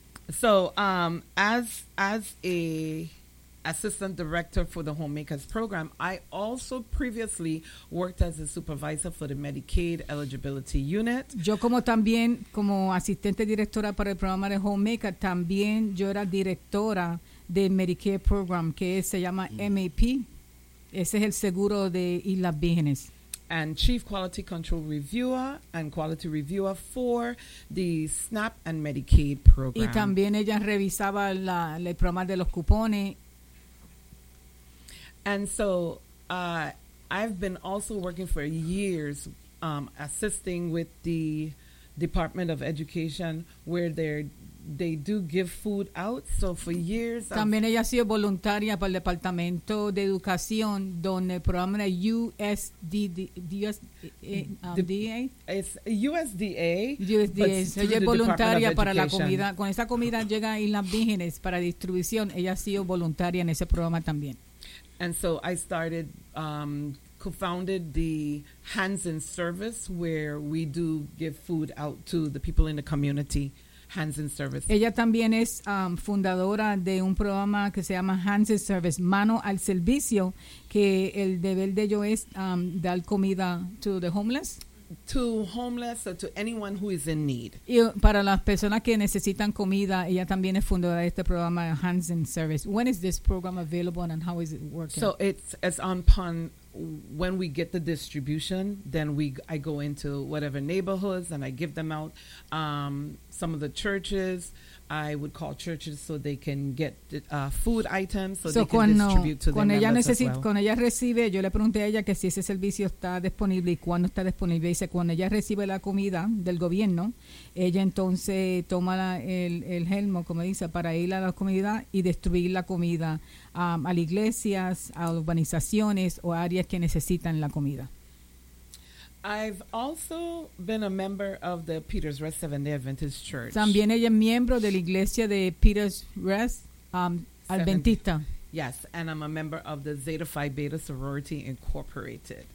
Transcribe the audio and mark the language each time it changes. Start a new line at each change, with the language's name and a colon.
English: So, as a assistant director for the Homemakers Program, I also previously worked as a supervisor for the Medicaid Eligibility Unit.
Spanish: Yo como asistente directora para el programa de Homemakers, también yo era directora del Medicaid Program, que se llama MAP. Ese es el seguro de Islas Vírgenes.
English: And Chief Quality Control Reviewer and Quality Reviewer for the SNAP and Medicaid program.
Spanish: Y también ella revisaba el programa de los cupones.
English: And so I've been also working for years assisting with the Department of Education where they do give food out. So for years.
Spanish: También ella ha sido voluntaria para el Departamento de Educación, donde el programa de USDA.
English: USDA.
Spanish: Ella es voluntaria para la comida. Con esa comida llega a Islas Vírgenes para distribución. Ella ha sido voluntaria en ese programa también.
English: And so I started, co-founded the Hands in Service, where we do give food out to the people in the community. Hands in Service.
Spanish: Ella también es fundadora de un programa que se llama Hands in Service, Mano al Servicio, que el deber de ellos es dar comida
English: to the homeless. to homeless or to anyone who is in need.
Spanish: Y para las personas que necesitan comida, ella también es fundadora de este programa Hands in Service.
English: When is this program available and how is it working? So it's on pun. When we get the distribution, then I go into whatever neighborhoods and I give them out. Some of the churches, I would call churches so they can get food items so they can distribute to their members as well.
Spanish: Cuando ella recibe, yo le pregunté a ella que si ese servicio está disponible y cuándo está disponible. Dice, cuando ella recibe la comida del gobierno, ella entonces toma el helmo, como dice, para ir a la comunidad y distribuir la comida a las iglesias, a urbanizaciones o áreas que necesitan la comida.
English: I've also been a member of the Peter's Rest Seventh-day Adventist Church.
Spanish: También ella es miembro de la iglesia de Peter's Rest Adventista.
English: Yes, and I'm a member of the Zeta Phi Beta Sorority Incorporated.